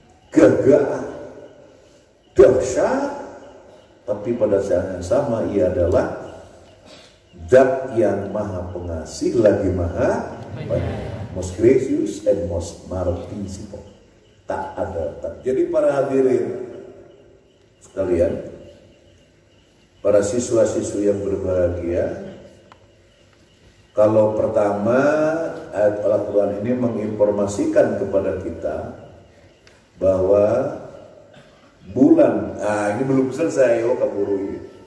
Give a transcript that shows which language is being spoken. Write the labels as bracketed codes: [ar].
[id] Gagah, dahsyat, tapi pada saat yang sama ia adalah Zat yang Maha Pengasih lagi Maha Penyayang. [en] Most gracious and most merciful. [id] Tak ada tak. Jadi para hadirin sekalian, para siswa-siswi yang berbahagia, kalau pertama ayat Al-Quran ini menginformasikan kepada kita bahwa bulan, ini belum selesai, kaburu ini.